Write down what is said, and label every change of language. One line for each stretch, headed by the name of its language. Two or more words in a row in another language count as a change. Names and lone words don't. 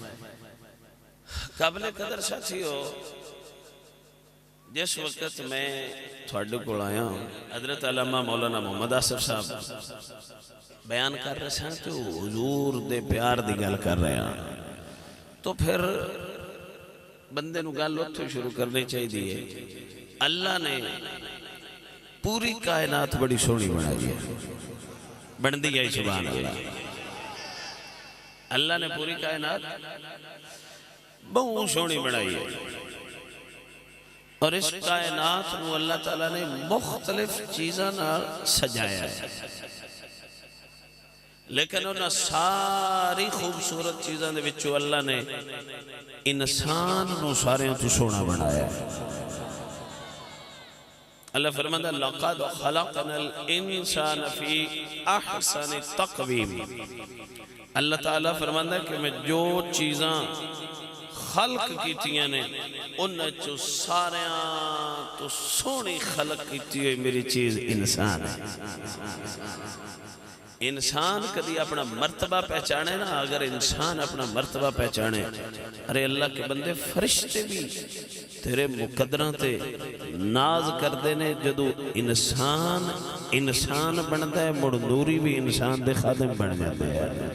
Urdu: قابل قدر ساتھی ہو، جس وقت میں تھوڑے کو آیا ہوں، حضرت علامہ مولانا محمد آصف صاحب بیان کر رہے ہیں تو
Punjabi: حضور دے پیار دی گل کر رہے ہیں، تو پھر بندے نو گل اتھوں شروع کرنی چاہیے. اللہ نے پوری کائنات بڑی سونی بنائی ہے، بن دی ہے
Arabic: سبحان اللہ.
Punjabi: اللہ نے پوری کائنات بہت سونی بنائی ہے، اور اس کائنات نو اللہ تعالیٰ نے مختلف چیزاں نال سجایا ہے، لیکن انہاں ساری خوبصورت چیزاں دے وچوں اللہ نے انسان نو ساریاں تو سونا بنایا ہے۔
Urdu: اللہ فرماتا ہے
Arabic: لَقَدْ خَلَقْنَا الْإِنسَانَ فِي أَحْسَنِ تَقْوِيمٍ۔
Punjabi: اللہ تعالیٰ فرماتا ہے کہ میں جو چیزاں خلق کیتیاں نے انہیں جو ساریاں تو سونی خلق کیتی ہوئی میری چیز انسان ہے۔ انسان کدی اپنا مرتبہ پہچانے نا، اگر انسان اپنا مرتبہ پہچانے، ارے اللہ کے بندے فرشتے بھی تیرے مقدران تے ناز کر دینے، جدو انسان بنتا ہے، مڑ نوری بھی انسان دے خادم بن جاتے ہیں۔